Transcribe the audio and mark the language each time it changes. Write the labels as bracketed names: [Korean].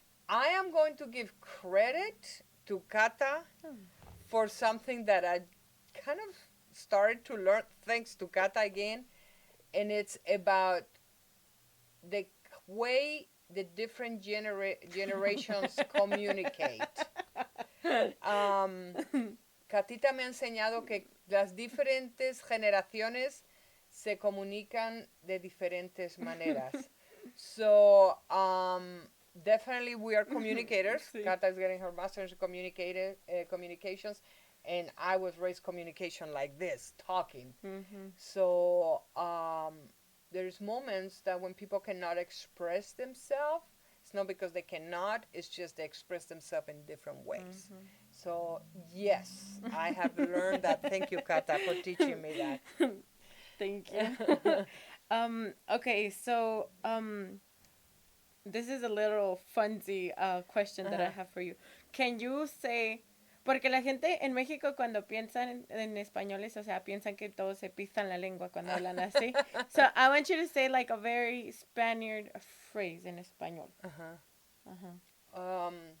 [English] I am going to give credit to Kata Oh. for something that I kind of started to learn thanks to Kata again, and it's about the way the different generations communicate. [Spanish] Um, Katita me ha enseñado que las diferentes generaciones se comunican de diferentes maneras. So, [English] definitely we are communicators. [Spanish] Sí. [English] Kata is getting her master's in communications, and I was raised communication like this, talking. Mm-hmm. So there's moments that when people cannot express themselves, it's not because they cannot, it's just they express themselves in different ways. Mm-hmm. So yes, I have learned that. Thank you, Kata, for teaching me that. Thank you. Okay, so this is a little funsy question that I Uh-huh. have for you. Can you say, [Spanish] porque la gente en México cuando piensan en españoles, o sea, piensan que todos se pistan la lengua cuando hablan así. [English] So I want you to say like a very Spaniard phrase [Spanish] en español. Uh-huh. Ajá.